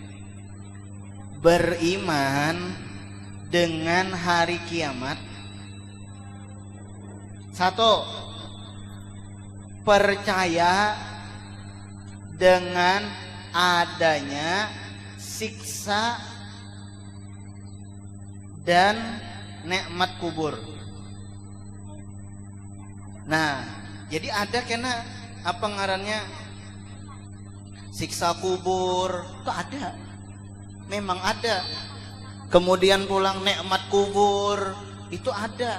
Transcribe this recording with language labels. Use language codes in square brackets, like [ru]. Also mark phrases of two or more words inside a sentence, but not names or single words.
[id] Beriman dengan hari kiamat. 1. Percaya dengan adanya siksa dan nikmat kubur. Nah, jadi ada kena apa ngarannya siksa kubur itu ada. Memang ada. Kemudian pulang nikmat kubur itu ada.